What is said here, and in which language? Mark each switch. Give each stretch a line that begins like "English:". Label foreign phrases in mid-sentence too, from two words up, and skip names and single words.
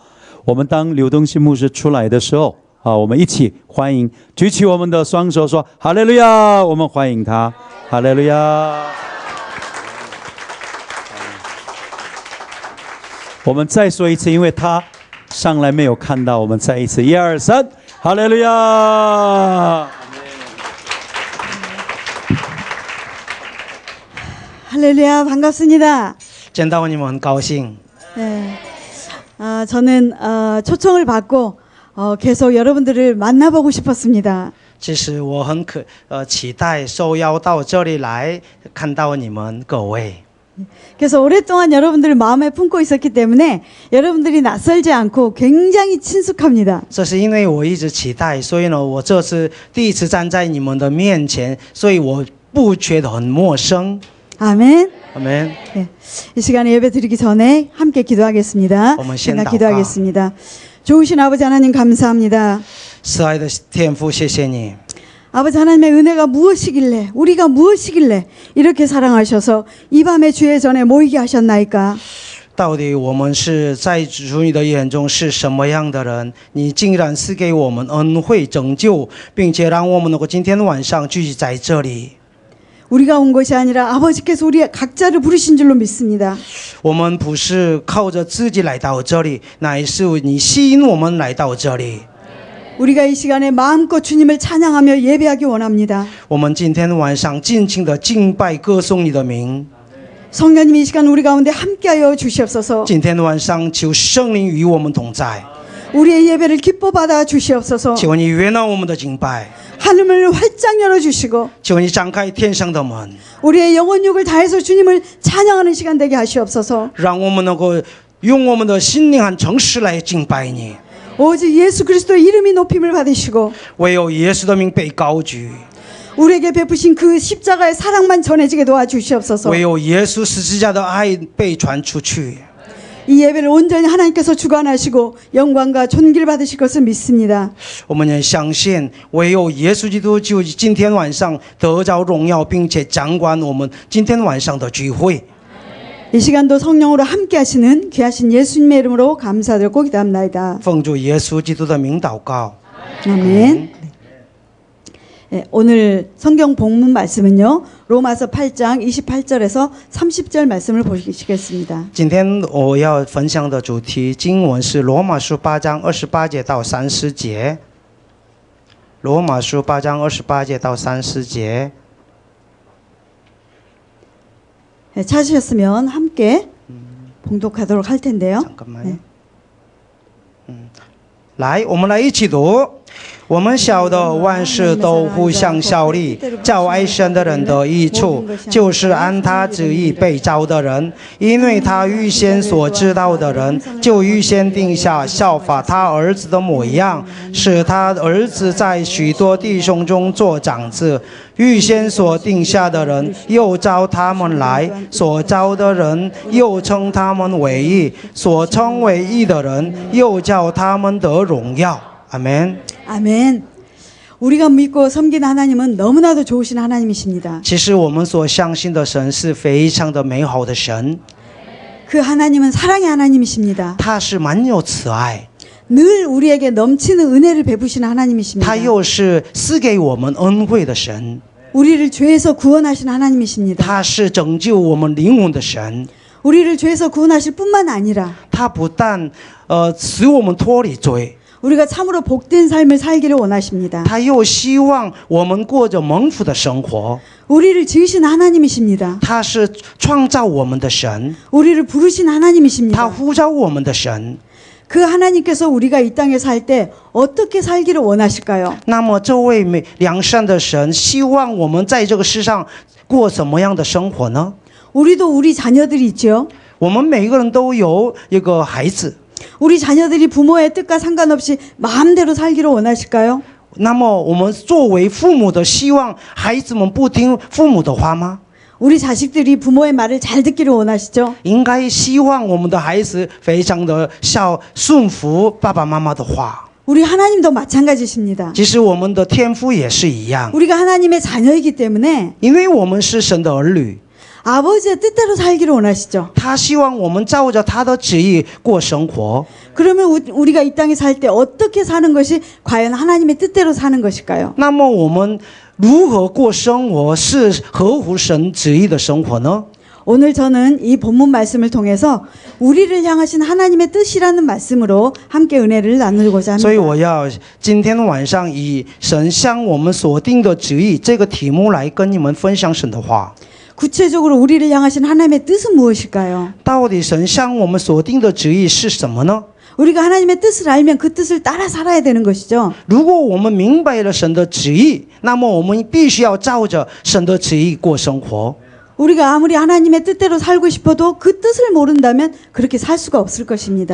Chinese: 我们当刘东熙牧师出来的时候我们一起欢迎，举起我们的双手说哈利路亚，我们欢迎他，哈利路亚。我们再说一次，因为他上来没有看到，我们再一次1、2、3，哈利路亚。
Korean: 할렐루야, 반갑습니다.
Chinese: 见到你们很高兴。
Korean: 네, 저는 초청을 받고 계속 여러분들을 만나보고 싶었습니다.
Chinese: 其实我很期待受邀到这里来看到你们各位。
Korean: 그래서 오랫동안 여러분들을 마음에 품고 있었기 때문에 여러분들이 낯설지 않고 굉장히 친숙합니다.
Chinese: 这是因为我一直期待，所以呢，我这次第一次站在你们的面前，所以我不觉得很陌生。
Korean: 아멘. 아멘. 네, 이 시간에 예배 드리기 전에 함께 기도하겠습니다. 제가 기도하겠습니다. 좋으신 아버지 하나님 감사합니다.
Chinese: 慈爱的天父，谢谢你。
Korean: 아버지 하나님의 은혜가 무엇이길래 우리가 무엇이길래 이렇게 사랑하셔서 이 밤에 주의 전에 모이게 하셨나이까?
Chinese: 到底我们是在主你的眼中是什么样的人？你竟然赐给我们恩惠拯救，并且让我们能够今天晚上聚集在这里。
Korean: 우리가 온 것이 아니라 아버지께서 우리 각자를 부르신 줄로 믿습니다.
Chinese: 我们不是靠着自己来到这里，乃是你吸引我们来到这里。
Korean: 우리가 이 시간에 마음껏 주님을 찬양하며 예배하기 원합니다.
Chinese: 我们今天晚上尽情的敬拜歌颂你的名。
Korean: 성령님 이 시간 우리 가운데 함께하여 주시옵소서.
Chinese: 今天晚上求圣灵与我们同在。
Korean: 우리의 예배를 기뻐 받아 주시옵소서.
Chinese: 求你悦纳我们的敬拜。
Korean: 하늘을 활짝 열어주시고
Chinese: 求你张开天上的门，
Korean: 우리의 영혼육을 다해서 주님을 찬양하는 시간 되게 하시옵소서.
Chinese: 让我们能够用我们的心灵和诚实来敬拜你。
Korean: 오직 예수 그리스도의 이름이 높임을 받으시고
Chinese: 唯有耶稣的名被高举，
Korean: 우리에게 베푸신 그 십자가의 사랑만 전해지게 도와주시옵소서.
Chinese: 唯有耶稣十字架的爱被传出去。
Korean: 이 예배를 온전히 하나님께서 주관하시고 영광과 존귀를 받으실 것을 믿습니다.
Chinese: 我们也相信，唯有耶稣基督就今天晚上得着荣耀，并且掌管我们今天晚上的聚会。
Korean: 이 시간도 성령으로 함께 하시는 귀하신 예수님의 이름으로 감사드리고 기도합니다.
Chinese: 奉主耶稣基督的名祷告。
Korean: 아멘. 네, 오늘 성경 본문 말씀은요. 로마서 8장 28절에서 30절 말씀을 보시겠습니다.
Chinese: 今天我要分享的主题经文是罗马书8章28节到30节。罗马书8章28节到30节。
Korean: 네, 찾으셨으면 함께 봉독하도록 할 텐데요. 잠깐만요.
Chinese: 来，我们来一起读。我们晓得万事都互相效力，叫爱神的人得益处，就是按他旨意被召的人。因为他预先所知道的人，就预先定下效法他儿子的模样，使他儿子在许多弟兄中做长子。预先所定下的人，又召他们来；所召的人，又称他们为义；所称为义的人，又叫他们得荣耀。阿门。
Korean: 아멘. 우리가 믿고 섬기는 하나님은 너무나도 좋으신 하나님이십니다.
Chinese: 其实我们所相信的神是非常的美好的神，
Korean: 그 하나님은 사랑의 하나님이십니다.
Chinese: 他是满有慈爱，
Korean: 늘 우리에게 넘치는 은혜를 베푸시는 하나님이십니다.
Chinese: 他又是赐给我们恩惠的神，
Korean: 우리를 죄에서 구원하신 하나님이십니다.
Chinese: 他是拯救我们灵魂的神，
Korean: 우리를 죄에서 구원하실 뿐만 아니라
Chinese: 他不但使我们脱离罪，
Korean: 우리가 참으로 복된 삶을 살기를 원하십니다.
Chinese: 他又希望我们过着蒙福的生活。
Korean: 우리를 지으신 하나님이십니다.
Chinese: 他是创造我们的神，
Korean: 우리를 부르신
Chinese: 他
Korean: 하나님이십니다.
Chinese: 呼召我们的神。
Korean: 그 하나님께서 우리가 이 땅에 살 때 어떻게 살기를 원하실까요?
Chinese: 那么这位良善的神希望我们在这个世上过什么样的生活呢？
Korean: 우리도 우리 자녀들이 있죠.
Chinese: 我们每个人都有一个孩子，
Korean: 우리 자녀들이 부모의 뜻과 상관없이 마음대로 살기를 원하실까요?
Chinese: 那么我们作为父母的，希望孩子们不听父母的话吗？
Korean: 우리 자식들이 부모의 말을 잘 듣기를 원하시죠?
Chinese: 应该希望我们的孩子非常的顺服爸爸妈妈的话。
Korean: 우리 하나님도 마찬가지십니다.
Chinese: 其实我们的天父也是一样，
Korean: 우리가 하나님의 자녀이기 때문에
Chinese: 因为我们是神的儿女，
Korean: 아버지의 뜻대로 살기를 원하시죠.
Chinese: 他希望我们照着他的旨意过生活。
Korean: 그러면 우리가 이 땅에 살 때 어떻게 사는 것이 과연 하나님의 뜻대로 사는 것일까요?
Chinese: 那么我们如何过生活是合乎神旨意的生活呢？
Korean: 오늘 저는 이 본문 말씀을 통해서 우리를 향하신 하나님의 뜻이라는 말씀으로 함께 은혜를 나누고자
Chinese: 所以
Korean: 합니다.
Chinese: 我要今天晚上以神向我们所定的旨意这个题目来跟你们分享神的话。
Korean: 구체적으로 우리를 향하신 하나님의 뜻은 무엇일까요?
Chinese: 到底神向我们所定的旨意是什么呢？
Korean: 우리가 하나님의 뜻을 알면 그 뜻을 따라 살아야 되는 것이죠.
Chinese: 如果我们明白了神的旨意，那么我们必须要照着神的旨意过生活。
Korean: 우리가 아무리 하나님의 뜻대로 살고 싶어도 그 뜻을 모른다면 그렇게 살 수가 없을 것입니다.